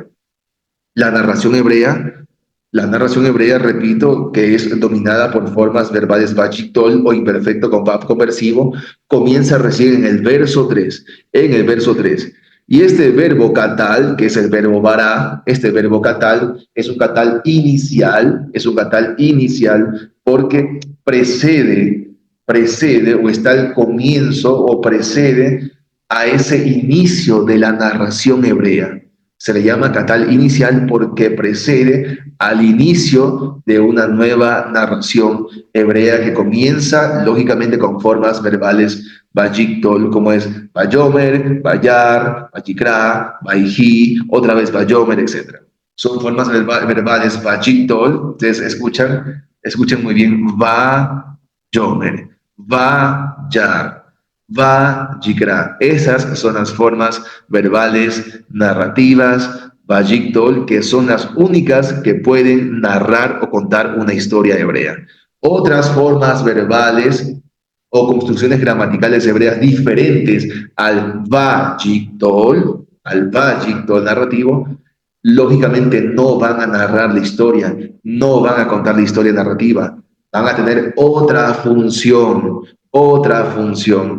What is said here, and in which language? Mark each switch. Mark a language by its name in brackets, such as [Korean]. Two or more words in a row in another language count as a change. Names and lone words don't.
[Spanish] La narración hebrea, repito, que es dominada por formas verbales vajitol o imperfecto con verbo conversivo, comienza recién en el verso 3, Y este verbo catal, que es el verbo bará, este verbo catal es un catal inicial, porque precede o está al comienzo o precede a ese inicio de la narración hebrea. Se le llama catal inicial porque precede al inicio de una nueva narración hebrea que comienza lógicamente con formas verbales vajictol, como es [Hebrew] ויאמר וירא ויקרא ויהי, [Spanish] otra vez vayomer, etc. Son formas verbales vajictol. Ustedes escuchen muy bien, [Hebrew] ויאמר וירא ויקרא. [Spanish] Esas son las formas verbales narrativas, Vayiktol, que son las únicas que pueden narrar o contar una historia hebrea. Otras formas verbales o construcciones gramaticales hebreas diferentes al Vayiktol narrativo, lógicamente no van a narrar la historia, no van a contar la historia narrativa, van a tener otra función, otra función.